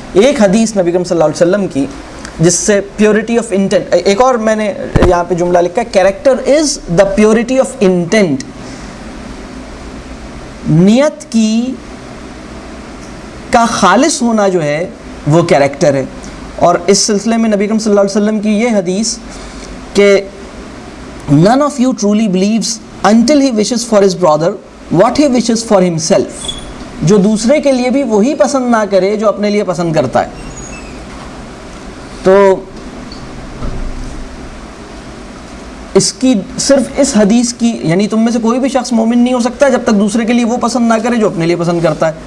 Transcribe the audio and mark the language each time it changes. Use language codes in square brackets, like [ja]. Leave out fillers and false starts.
[ur] ایک حدیث نبی کریم صلی اللہ علیہ وسلم کی جس سے پیورٹی آف انٹینٹ, ایک اور میں نے یہاں پہ جملہ لکھا ہے, [en] Character is the purity of intent. [ur] نیت کی کا خالص ہونا جو ہے وہ کیریکٹر ہے. اور اس سلسلے میں نبی کریم صلی اللہ علیہ وسلم کی یہ حدیث کہ [en] none of you truly believes until he wishes for his brother what he wishes for himself. [ur] جو دوسرے کے لیے بھی وہی پسند نہ کرے جو اپنے لیے پسند کرتا ہے. تو اس کی صرف اس حدیث کی, یعنی تم میں سے کوئی بھی شخص مومن نہیں ہو سکتا جب تک دوسرے کے لیے وہ پسند نہ کرے جو اپنے لیے پسند کرتا ہے.